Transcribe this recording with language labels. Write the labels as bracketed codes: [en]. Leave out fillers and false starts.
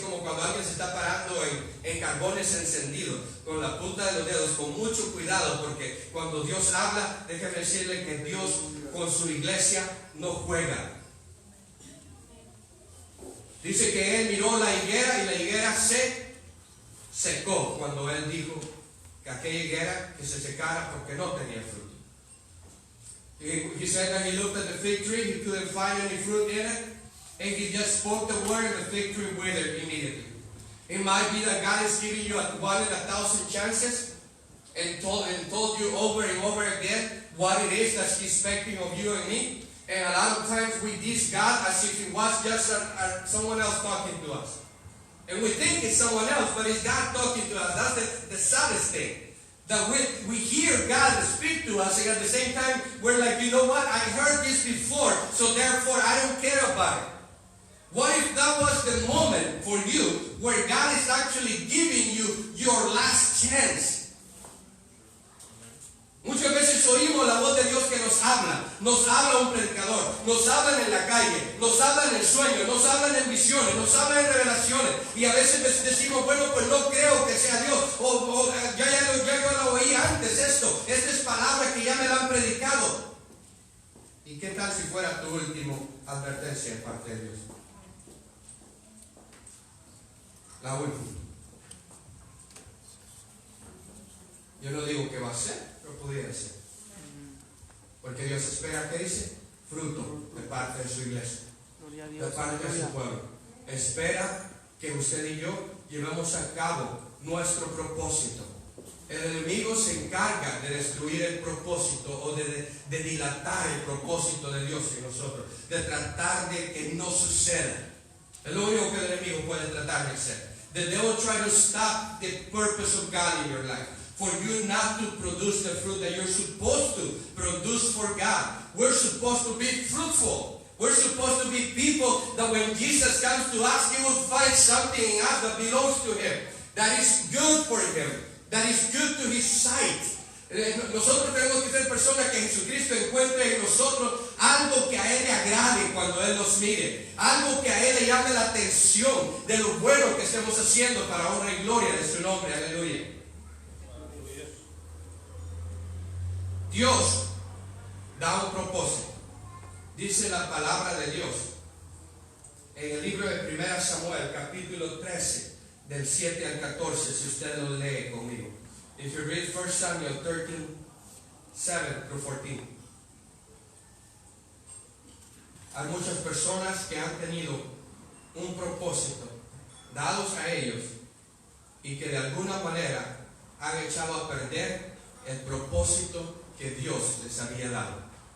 [es] Como cuando alguien se está parando en carbones encendidos, con la punta de los dedos, con mucho cuidado, porque cuando Dios habla, déjeme decirle que Dios con su iglesia no juega. Dice que Él miró la higuera y la higuera se secó cuando Él dijo que aquella higuera que se secara porque no tenía fruto. [en] He said that he looked at the fig tree, he couldn't find any fruit in it, and he just spoke the word and the fig tree withered immediately. It might be that God is giving you 1 in 1,000 chances and told you over and over again what it is that He's expecting of you and me. And a lot of times we diss God as if it was just someone else talking to us. And we think it's someone else, but it's God talking to us. That's the saddest thing. That we hear God speak to us, and at the same time, we're like, you know what? I heard this before, so therefore I don't care about it. What if that was the moment for you where God is actually giving you your last chance? [es] Muchas veces oímos la voz de Dios que nos habla un predicador, nos hablan en la calle, nos hablan en sueños, nos hablan en visiones, nos hablan en revelaciones, y a veces decimos, bueno, pues no creo que sea Dios, o ya yo lo oí antes esta es palabra que ya me la han predicado. ¿Y qué tal si fuera tu última advertencia en parte de Dios? La última. Yo no digo que va a ser, pero pudiera ser. Porque Dios espera, ¿qué dice? Fruto de parte de su iglesia, de parte de su pueblo. Espera que usted y yo llevemos a cabo nuestro propósito. El enemigo se encarga de destruir el propósito o de dilatar el propósito de Dios en nosotros, de tratar de que no suceda. Es lo único que el enemigo puede tratar de hacer. [en] The devil tries to stop the purpose of God in your life, for you not to produce the fruit that you're supposed to produce for God. We're supposed to be fruitful. We're supposed to be people that when Jesus comes to us, He will find something in us that belongs to Him, that is good for Him, that is good to His sight. [es] Nosotros tenemos que ser personas que Jesucristo encuentre en nosotros algo que a Él le agrade cuando Él nos mire, algo que a Él le llame la atención de lo bueno que estemos haciendo para honra y gloria de su nombre. Aleluya. Dios da un propósito. Dice la palabra de Dios en el libro de 1 Samuel, capítulo 13, del 7 al 14, si usted lo lee conmigo. [en] If you read 1 Samuel 13, 7 through 14. [es] Hay muchas personas que han tenido un propósito dados a ellos y que de alguna manera han echado a perder el propósito que Dios les había dado.